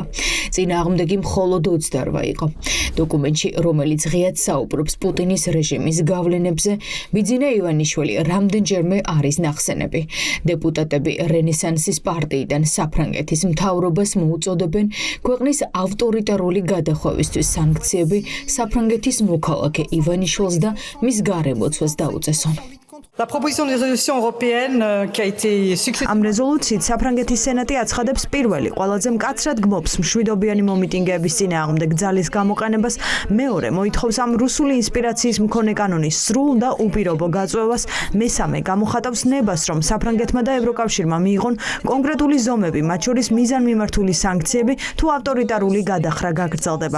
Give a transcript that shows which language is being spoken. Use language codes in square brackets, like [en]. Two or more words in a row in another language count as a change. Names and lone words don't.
[ka] წინააღმდეგი მხოლოდ 28 იყო. დოკუმენტში, რომელიც ღიად საუბრობს პუტინის რეჟიმის გავლენებზე, ბიძინა ივანიშვილი რამდენჯერმე არის ნახსენები. დეპუტატები რენესანსის პარტიიდან საფრანგეთის მთავრობას მოუწოდებენ ქვეყნის ავტორიტარული გადახვევისთვის სანქციები საფრანგეთის მოქალაქე ივანიშვილს და მის გარემოცვას დაუწესონ. [fr] La proposition de résolution européenne qui a été successivement [ka] Am rezolúciით საფრანგეთის სენატი აცხადებს პირველი ყველაზე მკაცრად გმობს მშვიდობიანი მომიტინგეების წინააღმდეგ ძალის გამოყენებას, მეორე მოითხოვს ამ რუსული ინსპირაციის მქონე კანონის სრულ და უპირობო გაწვევას, მესამე გამოხატავს ნებას, რომ საფრანგეთმა და ევროკავშირმა მიიღონ კონკრეტული ზომები, მათ შორის მიზანმიმართული სანქციები თუ ავტორიტარული გადახრა გაგრძელდება.